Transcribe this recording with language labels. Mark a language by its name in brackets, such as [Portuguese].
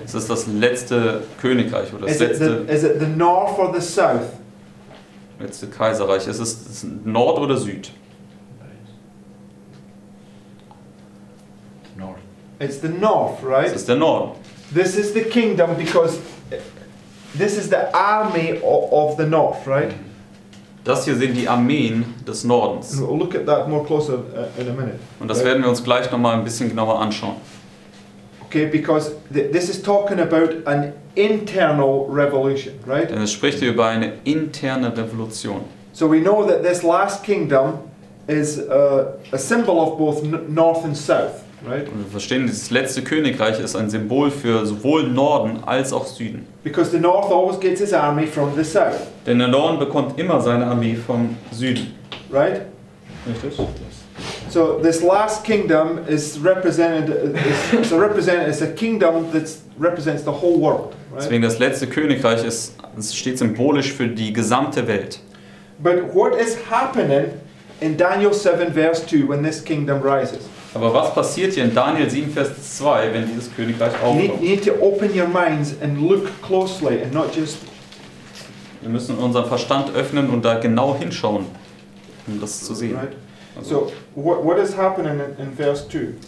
[German] es ist das letzte Königreich oder das [English] Is it the north or the south? [German] letzte Kaiserreich. Ist es Nord oder Süd? [English] North. It's the north, right? [German] Es ist der Norden. [English] This is the kingdom because this is the army of the north, right? [German] Das hier sind die Armeen des Nordens. [English] And we'll look at that more closer in a minute. [German] Und das [English] right? [German] werden wir uns gleich nochmal ein bisschen genauer anschauen. [English] Okay, because this is talking about an internal revolution, right? [German] Denn es spricht hier über eine interne Revolution. [English] So we know that this last kingdom is a symbol of both north and south, right? [German] Und wir verstehen, dieses letzte Königreich ist ein Symbol für sowohl Norden als auch Süden. [English] Because the north always gets its army from the south, [German] Denn der Norden bekommt immer seine Armee vom Süden. [English] right? [German] Richtig? [English] So this last kingdom is represented as a kingdom that represents the whole world, right? [German] Deswegen das letzte Königreich es steht symbolisch für die gesamte Welt. [English] But what is happening in Daniel 7 verse 2 when this kingdom rises? [German] Aber was passiert hier in Daniel 7, Vers 2, wenn dieses Königreich [English] You [German] aufkommt? [English] need to open your minds and look closely and not just... [German] Wir müssen unseren Verstand öffnen und da genau hinschauen, um das zu sehen. [English] Right? [German] Also, [English] So what is happening in verse 2?